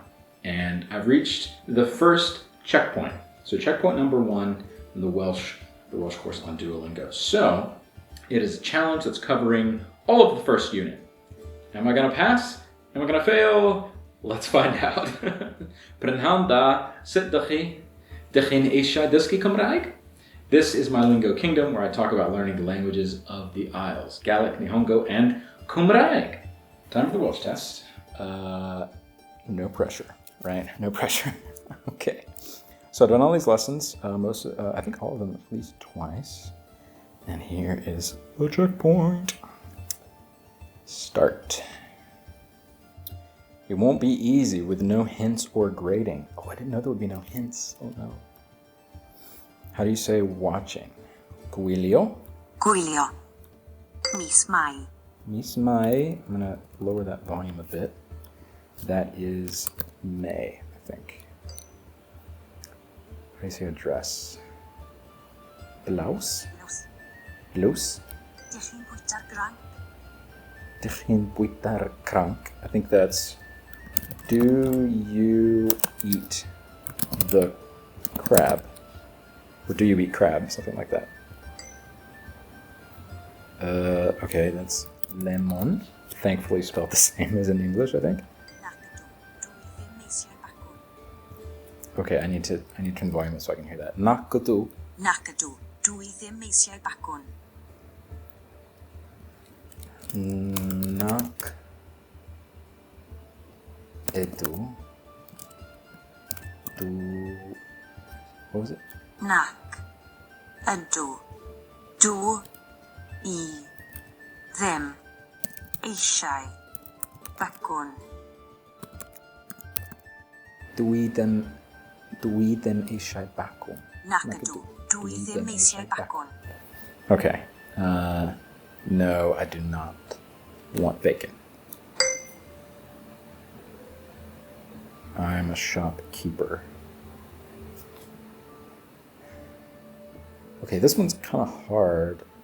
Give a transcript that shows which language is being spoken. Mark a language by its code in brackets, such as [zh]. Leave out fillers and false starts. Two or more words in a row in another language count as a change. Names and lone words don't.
[en] And I've reached the first checkpoint. So checkpoint number 1 in the Welsh course on Duolingo. So, it is a challenge that's covering all of the first unit. Am I going to pass? Am I going to fail? Let's find out. [cy] Prynhawn da, sut dych chi'n eisiau dysgu Cymraeg? [en] This is my Lingo Kingdom, where I talk about learning the languages of the Isles. Gaelic, Nihongo, and Cymraeg. Time for the Welsh test. No pressure, right? No pressure. Okay. So I've done all these lessons, I think all of them at least twice. And here is the checkpoint. Start. It won't be easy with no hints or grading. Oh, I didn't know there would be no hints. Oh no. How do you say watching? [cy] Gwylio? Gwylio. Mis Mai. Mis Mai. [en] I'm going to lower that volume a bit. That is May, I think. How do you say a dress? Blouse? Blouse? [cy] Dych chi'n bwyta'r granc? Dych chi'n bwyta'r cranc. [en] I think that's, do you eat the crab? Or do you eat crab? Something like that. Okay, that's lemon. Thankfully spelled the same as in English, I think. Okay, I need to turn the volume up so I can hear that. [cy] Nakadu. Nakadu. Dwi ddim eisiau bacwn. Nak edu. Du. [en] What was it? [cy] Nac. Ydw. Dw. I. Ddim. Eisiau. Bacwn. Dwi ddim eisiau bacwn. Nac ydw. Dwi ddim eisiau bacwn. [en] Okay. No, I do not want bacon. I'm a shopkeeper. Okay, this one's kind of hard.